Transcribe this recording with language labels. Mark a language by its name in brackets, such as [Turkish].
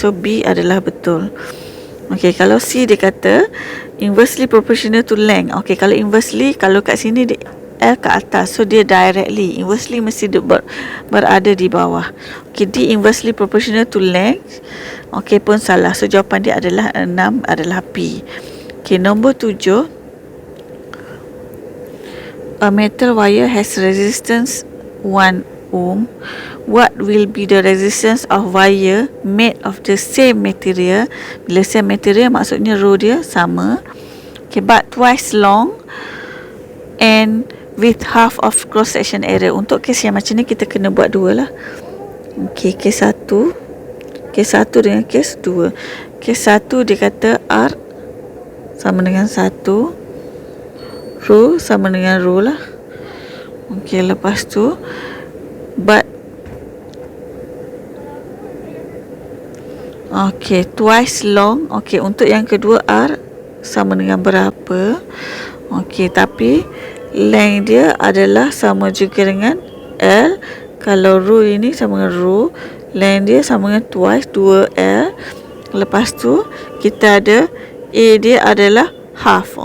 [Malay] So B adalah betul. Okey, kalau C dia kata [English] inversely proportional to length. [Malay] Okey, kalau inversely, kalau kat sini dia L kat atas, so dia directly. Inversely mesti dia berada di bawah. [English] Okey, D inversely proportional to length. [Malay] Okey, pun salah. So jawapan dia adalah 6 adalah P. Okey, nombor 7. [English] A metal wire has resistance 1 ohm. What will be the resistance of wire made of the same material? [Malay] Bila same material maksudnya row dia sama. [English] Okay, but twice long and with half of cross section area. [Malay] Untuk kes yang macam ni kita kena buat dua lah. Okay, kes 1. Kes 1 dengan kes 2. Kes 1 dia kata R sama dengan 1. Row sama dengan row lah. [English] Okay, [Malay] lepas tu [English] but okay, twice long. [Malay] Okay, untuk yang kedua R sama dengan berapa? Okay, tapi length dia adalah sama juga dengan L. Kalau row ini sama dengan row, length dia sama dengan twice 2L. Lepas tu kita ada A dia adalah half.